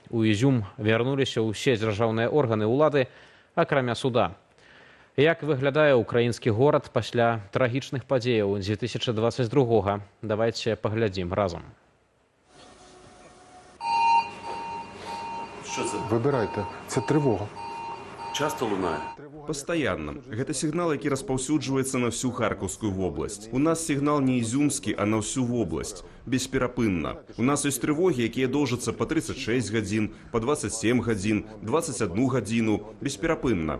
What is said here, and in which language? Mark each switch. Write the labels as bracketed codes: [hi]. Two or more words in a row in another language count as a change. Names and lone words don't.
[be] У Ізюм вярнуліся ўсе дзяржаўныя органы ўлады, акрамя суда. Як выглядае украінскі горад пасля трагічных падзеяў 2022-го? Давайце паглядзім разам. [ru] Выбирайте. [uk] Це тривога. [be] Часто лунае? Пастаянна. Гэта сігнал, які распаўсюджваецца на всю Харкаўскую вобласць. У нас сігнал не ізюмскі, а на всю вобласць. Бесперапынна. У нас ёсць трывогі, якія доўжацца па 36 гадзін, па 27 гадзін, 21 гадзіну. Бесперапынна.